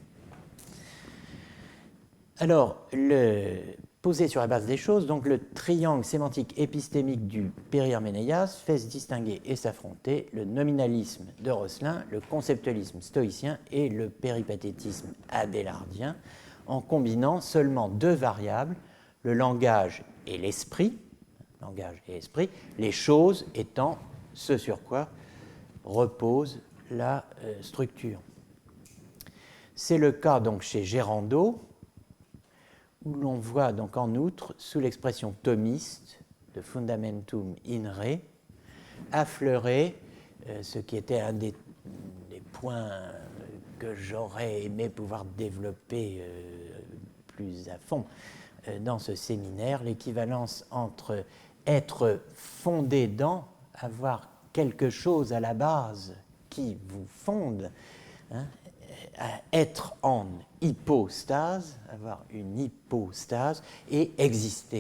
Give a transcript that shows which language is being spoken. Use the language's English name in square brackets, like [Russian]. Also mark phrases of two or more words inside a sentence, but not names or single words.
[French] Alors, posé sur la base des choses, donc le triangle sémantique épistémique du Péri-Arménéas fait se distinguer et s'affronter le nominalisme de Rosselin, le conceptualisme stoïcien et le péripatétisme abélardien, en combinant seulement deux variables, le langage et l'esprit, les choses étant ce sur quoi repose la structure. C'est le cas donc chez Gérando, où l'on voit donc en outre, sous l'expression thomiste de [Latin] fundamentum in re, [French] affleurer ce qui était un des points que j'aurais aimé pouvoir développer plus à fond dans ce séminaire, l'équivalence entre être fondé dans, avoir quelque chose à la base qui vous fonde, hein, être en hypostase, avoir une hypostase et exister.